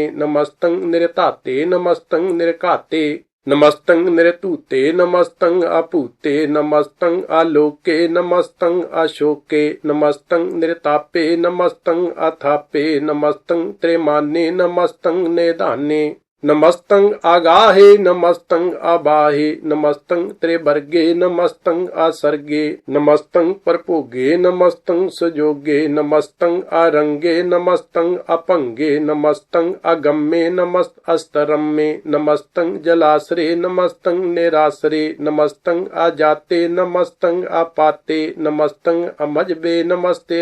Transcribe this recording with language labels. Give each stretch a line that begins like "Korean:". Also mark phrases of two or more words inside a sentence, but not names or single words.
Braj: ਨਮਸਤੰ ਨਿਰਧਾਤੇ, ਨਮਸਤੰ ਨਿਰਘਾਤੇ। ਨਮਸਤੰ ਨਿਰਧੂਤੇ, ਨਮਸਤੰ ਅਭੂਤੇ। ਨਮਸਤੰ ਆਲੋਕੇ, ਨਮਸਤੰ ਅਸ਼ੋਕੇ। ਨਮਸਤੰ ਨਿਰਤਾਪੇ, ਨਮਸਤੰ ਅਥਾਪੇ। ਨਮਸਤੰ ਤ੍ਰਿਮਾਨੇ, ਨਮਸਤੰ ਨਿਧਾਨੇ। नमस्तं आगाहे नमस्तं आबाहे नमस्तं त्रिवर्गे नमस्तं आसर्गे नमस्तं परपोगे नमस्तं सुजोगे नमस्तं आरंगे नमस्तं अपंगे नमस्तं अगम्ये नमस्त अस्तरम्ये नमस्तं जलाश्रे नमस्तं निराश्रे नमस्तं आजाते नमस्तं आपाते नमस्तं अमजबे नमस्ते